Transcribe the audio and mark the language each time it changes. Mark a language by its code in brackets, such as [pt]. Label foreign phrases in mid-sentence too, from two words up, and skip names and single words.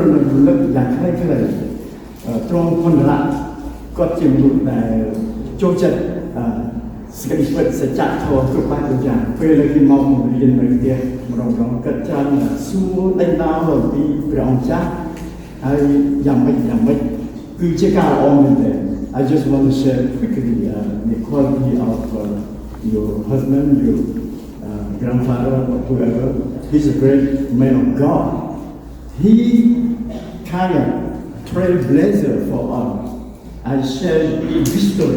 [km] ន់តែរំលឹកយ៉ាងខ្លីៗត្រង់ផលលក្ខគាត់ជាមនុស្សដែលចូលចិត្តស្គីពិតសច្ចធម៌គ្រប់បែបយ៉ាងពេលដែលគេមករៀននៅផ្ទះម្ដងគាត់ចាំសួរដេញដោលអំពីព្រះអង្គចាស់ហើយយ៉ាងម៉េចគឺជាការល្អមែនទេ [en] I just want to share quickly the quality of your husband, your grandfather, or whoever. He's a great man of God. He kind of trailblazer for us. I shared history.